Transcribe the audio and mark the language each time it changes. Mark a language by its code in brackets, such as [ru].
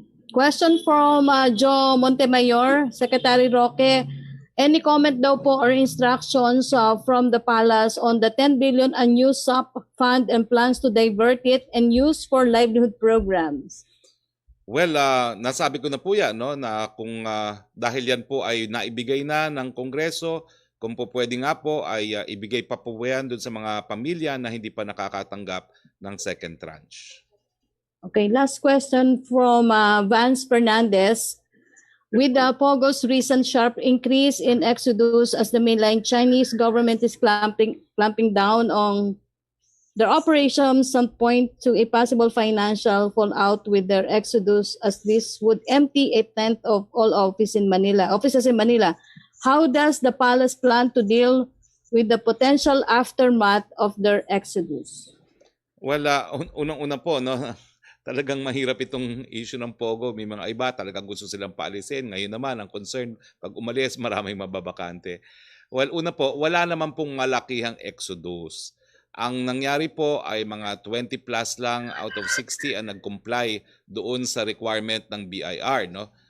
[en] Question from Joe Montemayor, Secretary Roque. Any comment [tl] daw po [en] or instructions from the palace on the 10 billion unused SAP fund and plans to divert it and use for livelihood programs? [tl] Well, nasabi ko na po yan, na kung dahil yan po ay naibigay na ng Kongreso, kung po pwede nga po ay ibigay pa po yan doon sa mga pamilya na hindi pa nakakatanggap ng second tranche. [en] Okay, last question from Vance Fernandez. With Pogo's recent sharp increase in exodus as the mainland Chinese government is clamping down on their operations, some point to a possible financial fallout with their exodus, as this would empty a tenth of all offices in Manila. How does the palace plan to deal with the potential aftermath of their exodus? [tl] Well, unang-una po, talagang mahirap itong issue ng Pogo. May mga iba talagang gusto silang paalisin. Ngayon naman, ang concern, pag umalis, maraming mababakante. Well, una po, wala naman pong malakihang exodus. Ang nangyari po ay mga 20 plus lang [en] out of 60 [tl] ang nag-comply doon sa requirement ng BIR, no?